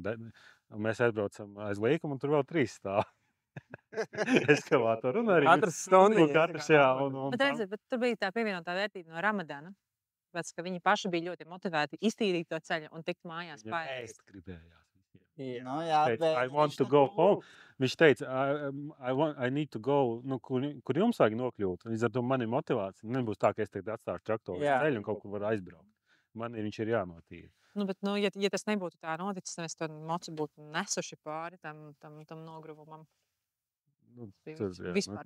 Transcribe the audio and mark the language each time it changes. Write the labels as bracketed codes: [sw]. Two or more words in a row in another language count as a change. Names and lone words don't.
[lv] Un mēs aizbraucam aiz līkumu, un tur vēl 3 stāv. Eskavātoru un arī. Katrs stundiņa. Un katrs, jā. Bet, redziet, bet tur bija tā pievienotā vērtība no Ramadana. Pēc, ka viņi paši bija ļoti motivēti iztīrīt to ceļu un tikt mājās Viņam paēst. ēst gribējās. Jā. Nu, jā, Teica, bet [en] I want [lv] viņš [en] to go home. [lv] Viņš teica, [en] I need to go, [lv] nu, kur jums vajag nokļūt. Līdz ar to man ir motivācija. Nebūs tā, ka es tagad atstāšu traktoru uz Jā. ceļu un kaut kur var aizbraukt. Viņš ir jānotīra. Nu, bet, ja tas nebūtu tā noticis, tad mēs to mocu būtu nesuši pāri tam nogruvumam. Nu, Bija tur, jā, vispār